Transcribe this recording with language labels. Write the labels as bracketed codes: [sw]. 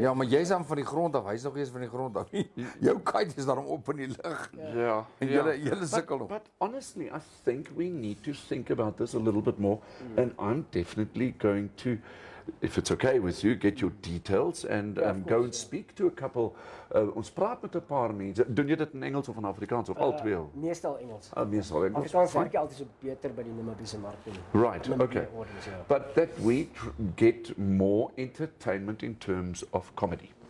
[af] Ja, maar jy's dan van die grond af, hy's nog eers van die grond af. Jou kite is daarom op in die lug. [en] Yeah. [af] En julle sukkel nog. [en] But honestly, I think we need to think about this a little bit more, and I'm definitely going to, if it's okay with you, get your details and go and speak to a couple. [af] Ons praat met 'n paar mense. Doen jy dit in Engels of in Afrikaans of al twee? Meestal Engels. Meestal Engels. Afrikaans [en] Fine. [af] is nie altyd so beter by die Namibiese mark nie. [en] Right, Namibia okay. audience, ja. But that we get more entertainment in terms of comedy.